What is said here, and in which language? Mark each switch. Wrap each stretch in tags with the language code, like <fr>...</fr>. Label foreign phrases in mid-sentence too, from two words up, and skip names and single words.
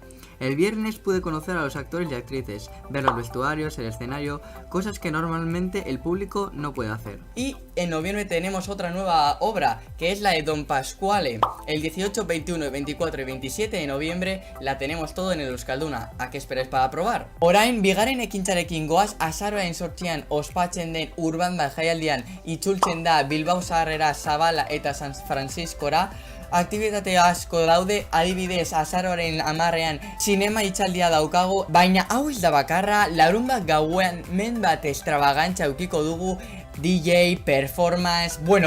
<es>El viernes pude conocer a los actores y actrices, ver los vestuarios, el escenario, cosas que normalmente el público no puede hacer. Y en noviembre tenemos otra nueva obra, que es la de Don Pasquale. El 18, 21, 24 y 27 de noviembre la tenemos todo en el Euskalduna. ¿A qué esperáis para probar?</es> <eu>Orain, bigaren ekintzarekin goaz, azaroaren sortzian ospatzen den Urbanda jaialdian itzultzen da Bilbao Zaharrera, Zabala eta San Franciscora. Aktibitate asko daude, adibidez azaroaren 10ean zinema hitzaldia daukagu, baina hau ez da bakarra, larunbat gauean men bat extravagantza eukiko dugu, DJ, performance, bueno.</eu>